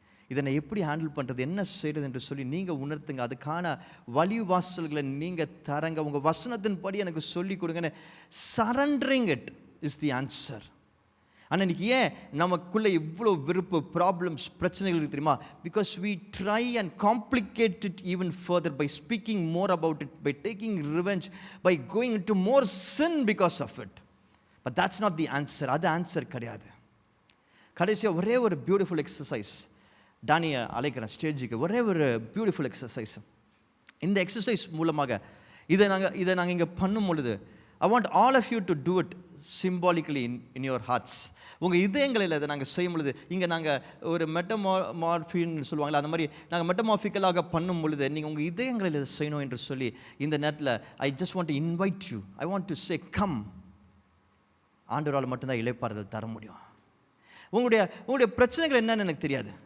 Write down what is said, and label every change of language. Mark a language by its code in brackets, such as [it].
[ta] இதை நான் எப்படி ஹேண்டில் பண்ணுறது, என்ன செய்கிறது என்று சொல்லி நீங்கள் உணர்த்துங்க. அதுக்கான வழிவாசல்களை நீங்கள் தரங்க. உங்கள் வசனத்தின் படி எனக்கு சொல்லி கொடுங்கன்னு. [en] Surrendering it is the answer. [ta] ஆனால் இன்றைக்கி ஏன் நமக்குள்ளே இவ்வளோ விருப்பு, ப்ராப்ளம்ஸ், பிரச்சனைகள் தெரியுமா? [en] Because we try and complicate it even further by speaking more about it, by taking revenge, by going into more sin because of it. But that's not the answer. [ta] அது answer கிடையாது. கடைசியாக ஒரே ஒரு beautiful exercise டானியை அழைக்கிறேன் ஸ்டேஜுக்கு. ஒரே ஒரு beautiful exercise. இந்த எக்ஸசைஸ் மூலமாக இதை நாங்கள் இங்கே பண்ணும் பொழுது [en] I want all of you to do it symbolically in your hearts. [ta] உங்கள் இதயங்களில் இதை நாங்கள் செய்யும் பொழுது, இங்கே நாங்கள் ஒரு மெட்டமார்ஃபின்னு சொல்லுவாங்களே, அந்த மாதிரி நாங்கள் மெட்டமார்ஃபிக்கலாக பண்ணும் பொழுது நீங்கள் உங்கள் இதயங்களில் இதை செய்யணும் என்று சொல்லி இந்த நேரத்தில் [en] I just want to invite you. I want to say come. [ta] ஆண்டவரால் மட்டும்தான் இளைப்பாறுதல் தர முடியும். உங்களுடைய பிரச்சனைகள் என்னன்னு எனக்கு தெரியாது.